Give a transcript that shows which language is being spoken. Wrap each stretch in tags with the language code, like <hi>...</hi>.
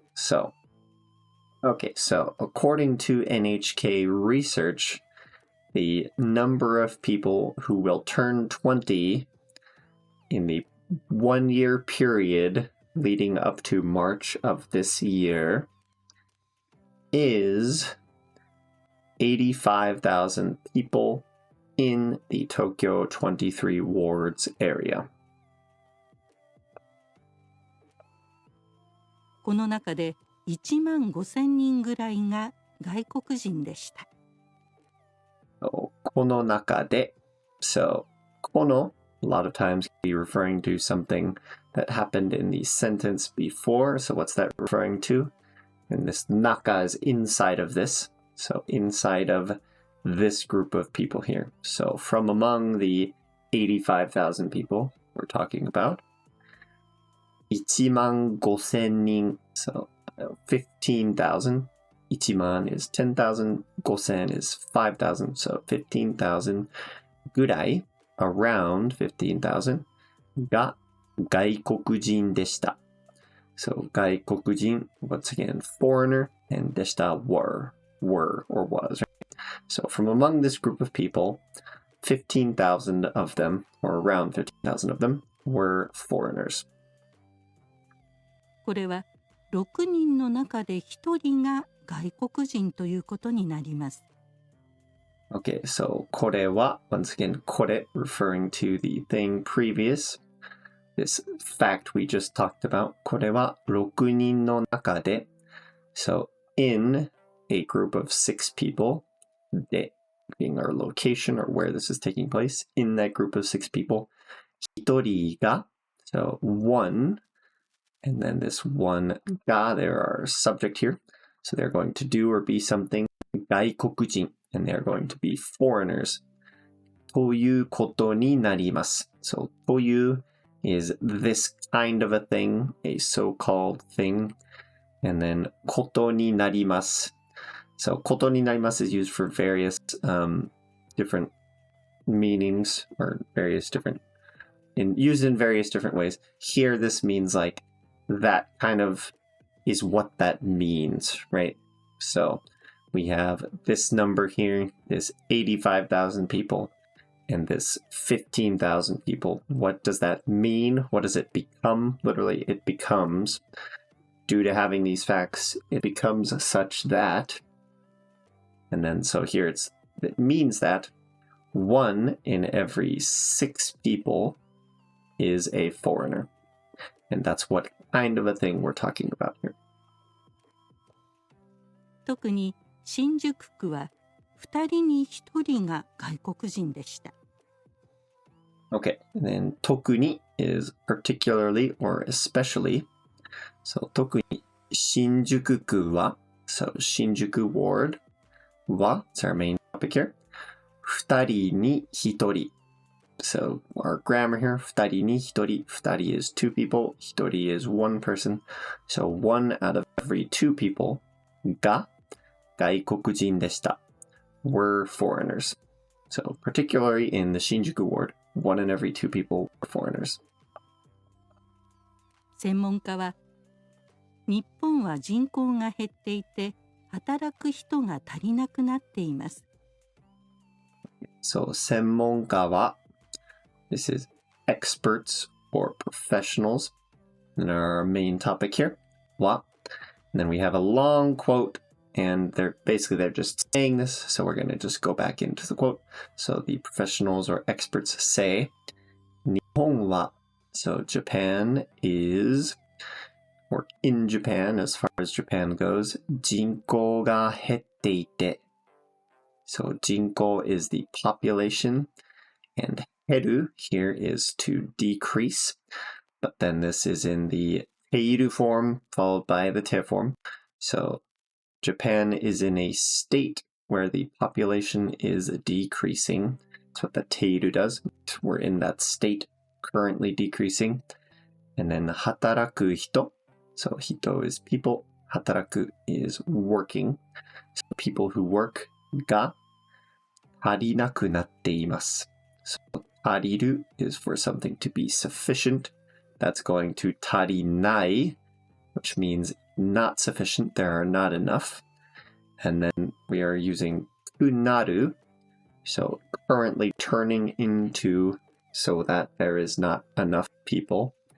<en>So, okay, so according to NHK research, the number of people who will turn 20 in the 1 year period leading up to March of this year is 85,000 people in the Tokyo 23 wards area.</en> <ja>この中で1万5千人ぐらいが外国人でした。</ja> <en>So,</en> <ja>この中で</ja> <en>So,</en> <ja>この</ja> <en>a lot of times can be referring to something that happened in the sentence before. So what's that referring to? And this</en> <ja>naka</ja> <en>is inside of this. So inside of this group of people here. So from among the 85,000 people we're talking about,</en> <ja>1万5千人.</ja> <en>So 15,000.</en> <ja>1万</ja> <en>is 10,000. 5,000 is 5,000. So 15,000</en> <ja>ぐらい.</ja> <en>Around</en> <ja>15,000 が外国人でした.</ja> <en>So</en> <ja>外国人,</ja> <en>once again, foreigner, and</en> <ja>でした</ja> <en>were or was. Right? So from among this group of people, 15,000 of them, or around 15,000 of them, were foreigners.</en> <ja>これは6人の中で1人が外国人ということになります。</ja> <en>Okay, so</en> <ja>これは</ja> <en>once again</en> <ja>これ</ja> <en>referring to the thing previous. This fact we just talked about.</en> <ja>これは6人の中で</ja> <en>So in a group of 6 people</en> <ja>で</ja> <en>being our location or where this is taking place, in that group of 6 people</en> <ja>1人が</ja> <en>So one and then this one</en> <ja>ga,</ja> <en>there are subject here. So they're going to do or be something.</en> <ja>外国人,</ja> <en>and they're going to be foreigners.</en> <ja>ということになります.</ja> <en>So</en> <ja>という</ja> <en>is this kind of a thing, a so-called thing. And then</en> <ja>ことになります.</ja> <en>So</en> <ja>ことになります</ja> <en>is used for various different meanings or various different used in various different ways. Here this means like that kind of is what that means, right? So we have this number here, this 85,000 people, and this 15,000 people. What does that mean? What does it become? Literally, it becomes, due to having these facts, it becomes such that, and then so here it means that 1 in every 6 people is a foreigner. And that's what kind of a thing we're talking about here.</en> <ja>特に新宿区は2人に1人が外国人でした。</ja> <en>Okay, and then</en> <ja>特に</ja> <en>is particularly or especially. So</en> <ja>特に新宿区は</ja> <en>so</en> <ja>新宿</ja> <en>ward</en> <ja>は</ja> <en>it's our main topic here.</en> <ja>2人に1人.</ja> <en>So our grammar here,</en> <ja>2人に1人. 2人</ja> <en>is 2 people,</en> <ja>1人</ja> <en>is 1 person. So 1 out of every 2 people</en> <ja>が外国人でした</ja> <en>were foreigners. So particularly in the Shinjuku ward, 1 in every 2 people were foreigners.</en> <ja>専門家は、日本は人口が減っていて、働く人が足りなくなっています。</ja> <en>So</en> <ja>専門家は</ja> <en>this is experts or professionals. And our main topic here,</en> <ja>は</ja> <en>and then we have a long quote, and they're just saying this, so we're going to just go back into the quote. So the professionals or experts say,</en> <ja>日本は</ja> <en>so Japan is, or in Japan as far as Japan goes,</en> <ja>人口が減っていて.</ja> <en>So</en> <ja>人口</ja> <en>is the population, and</en> <ja>減る</ja> <en>here is to decrease, but then this is in the</en> <ja>ている</ja> <en>form followed by the</en> <ja>て</ja> <en>form. So Japan is in a state where the population is decreasing. That's what the</en> <ja>ている</ja> <en>does. We're in that state, currently decreasing. And then</en> <ja>働く人.</ja> <en>So</en> <ja>人</ja> <en>is people.</en> <ja>働く</ja> <en>is working. So people who work</en> <ja>が足りなくなっています.</ja> <en>So</en> <ja>足りる</ja> <en>is for something to be sufficient. That's going to</en> <ja>足りない,</ja> <en>which means not sufficient, there are not enough. And then we are using</en> <ja>くなる,</ja> <en>so currently turning into so that there is not enough people.</en>